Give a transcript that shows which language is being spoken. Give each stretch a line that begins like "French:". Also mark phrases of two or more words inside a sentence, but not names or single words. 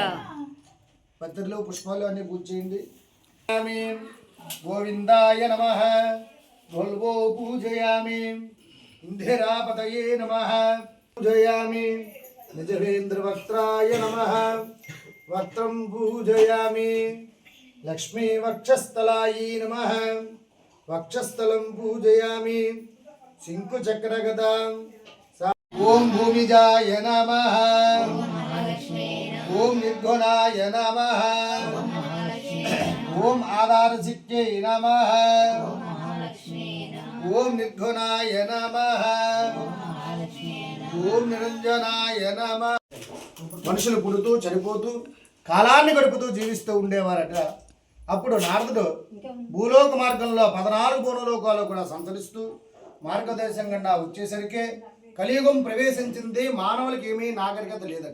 Telugu: పత్రిలో పుష్పాలు అన్ని పూజ చేయండి.
Sanskrit: గోవిందాయ నమః. గోల్వో పూజయామి. ఇందిరాపతయే నమః పూజయామి. నిజవేంద్ర వక్త్రాయ నమః. వక్త్రం పూజయామి. లక్ష్మీ వక్షస్థలాయే నమః. वक्षस्थलं पूजयामि. शंकुचक्रगदां. ओम भूमिजाय नमः. ओम निर्गुणाय नमः. ओम आधारसिद्ध्यै नमः. ओम निर्गुणाय नमः. ओम निरंजनाय नमः.
Telugu: మనుషులు పుడుతూ చనిపోతూ కాలాన్ని గడుపుతూ జీవిస్తూ ఉండేవారట. అప్పుడు నారదుడు భూలోక మార్గంలో 14 భూలోకాలు కూడా సంచరిస్తూ మార్గదర్శనం గుండా వచ్చేసరికి కలియుగం ప్రవేశించింది. మానవులకి ఏమీ నాగరికత లేదట.